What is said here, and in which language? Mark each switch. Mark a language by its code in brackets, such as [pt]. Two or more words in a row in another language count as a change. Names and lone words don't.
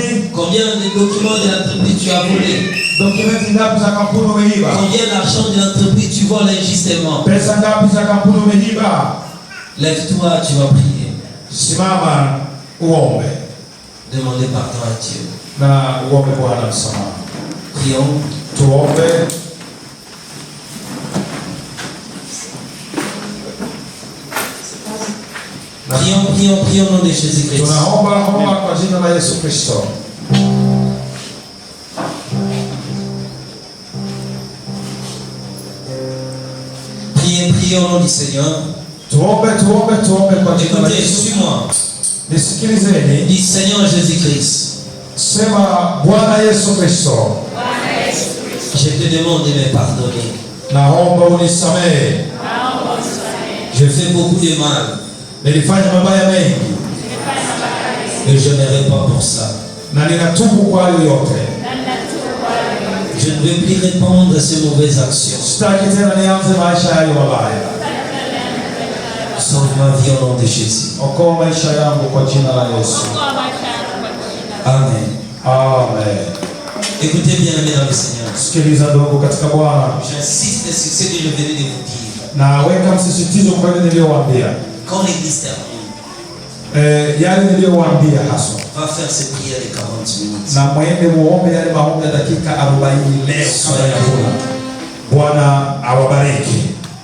[fr] Combien de documents de l'entreprise tu as volé? [sw] Dokumenti ngapi za kampuni umeiba? [fr] Combien d'argent de l'entreprise tu voles injustement? [sw] Pesa ngapi za kampuni umeiba? [fr] Lève-toi, tu vas prier. [sw] Simama uombe [fr] Demandez pardon à Dieu. [sw] na uombe Bwana msamaha. [fr] Prions. [sw] Tuombe. [fr] Prions au nom de Jésus-Christ. [sw] Tunaomba kwa jina la Yesu Kristo. [fr] Prions au nom du Seigneur. [sw] Tuombe kwa jina la [fr] Écoutez, [sw] Yesu. [fr] suis-moi. [sw] Nisikilizeni. [fr] Dis Seigneur Jésus-Christ, [sw] Sema Bwana Yesu Kristo, [fr] je te demande de me pardonner. [sw] naomba unisamehe. [fr] Je fais beaucoup de mal [sw] Nilifanya mabaya mengi [fr] et je ne réponds pour ça. [sw] na ninatubu kwa hayo yote. [fr] Je ne veux plus répondre à ces mauvaises actions. [sw] Sitaki tena nianze maisha hayo mabaya. [fr] Sauve ma vie au nom de Jésus. [sw] Okoa maisha yangu kwa jina la Yesu. [fr] Amen. [sw] Amen. [fr] Écoutez bien, amis dans le Seigneur. [sw] Sikiliza ndugu katika Bwana, [fr] J'insiste sur ce que je venais de vous dire. [sw] naweka msisitizo kwa yale niliyowaambia. [fr] Quand l'église termine, [sw] Yale niliyowaambia haswa, [fr] va faire cette prière de 40 minutes. [sw] na mwende muombe yale maombi ya dakika 40 leo kabla ya kula. Bwana awabariki.